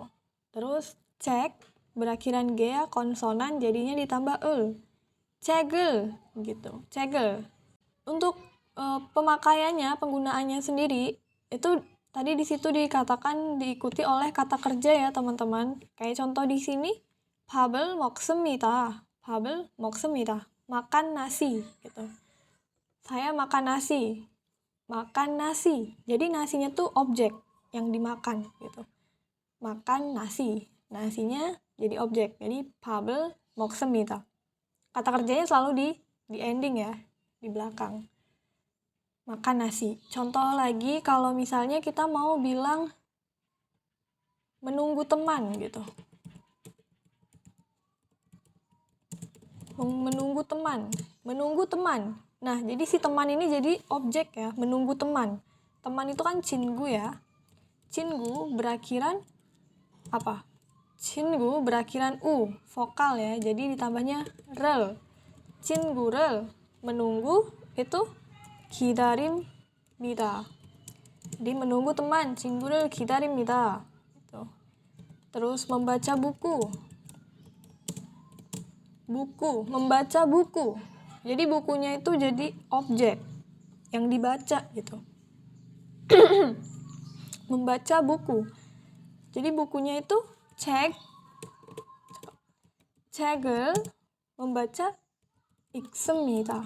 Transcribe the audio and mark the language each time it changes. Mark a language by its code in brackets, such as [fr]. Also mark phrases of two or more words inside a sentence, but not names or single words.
[id] Terus cek berakhiran g ya, konsonan jadinya ditambah cegel gitu. Cegel. Untuk pemakaiannya, penggunaannya sendiri itu tadi di situ dikatakan diikuti oleh kata kerja ya, teman-teman. Kayak contoh di sini [ko] 밥을 먹습니다. 밥을 먹습니다. [id] Makan nasi gitu. Saya makan nasi. Makan nasi. Jadi nasinya tuh objek yang dimakan gitu. Makan nasi. Nasinya jadi objek. Jadi [ko] 밥을 먹습니다. [id] Kata kerjanya selalu di ending ya, di belakang. Makan nasi. Contoh lagi kalau misalnya kita mau bilang menunggu teman gitu. Menunggu teman. Menunggu teman. Nah, jadi si teman ini jadi objek ya, menunggu teman. Teman itu kan 친구 ya. 친구 berakhiran apa? 친구 berakhiran u, vokal ya. Jadi ditambahnya rel. 친구 rel. Menunggu itu 기다립니다. Jadi menunggu teman, [ko] 친구를 기다립니다. [id] Gitu. Terus membaca buku. Buku, membaca buku. Jadi bukunya itu jadi objek yang dibaca gitu. Membaca buku. Jadi bukunya itu 책을 membaca 읽습니다.